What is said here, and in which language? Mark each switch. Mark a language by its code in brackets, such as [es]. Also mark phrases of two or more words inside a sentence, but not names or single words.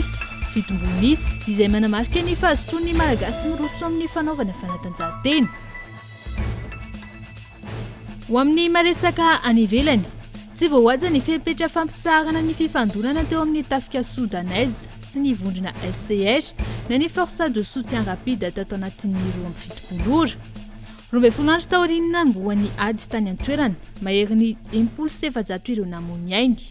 [mg] Fitombonisy izay manamarika ny fahazotoan'ny malagasy miroso amin'ny fanaovana fanatanjahantena. Ho amin'ny maresaka any ivelany, tsy voahaja ny fepetra fampisarana ny fifandonana teo amin'ny tafika soudanaise sy ny vondrona SCR na ny [fr] force de soutien rapide [mg] tato anatin'ny 27 ora. 12 andro taoriana no mboan'ny ady tany an-toerana, mahery ny 700 ireo namony ainy.